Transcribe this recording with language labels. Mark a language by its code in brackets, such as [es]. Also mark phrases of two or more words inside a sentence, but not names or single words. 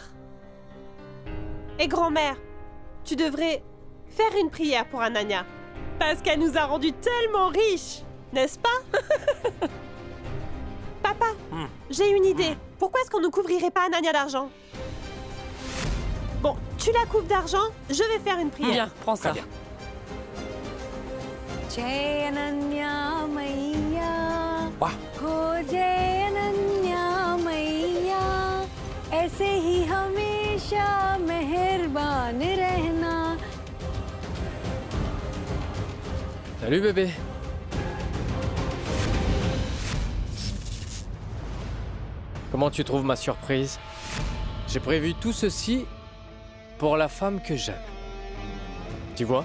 [fr] Et grand-mère, tu devrais faire une prière pour Ananya. Parce qu'elle nous a rendus tellement riches, n'est-ce pas? Papa, j'ai une idée. Pourquoi est-ce qu'on ne couvrirait pas Ananya d'argent? Bon, tu la couvres d'argent, je vais faire une prière. Bien, prends ça. [hi] जय अनन्या मैया वाह। हो जय अनन्या मैया ऐसे ही हमेशा मेहरबान रहना। [fr] Salut bébé. Comment tu trouves ma surprise? J'ai prévu tout ceci pour la femme que j'aime. Tu vois?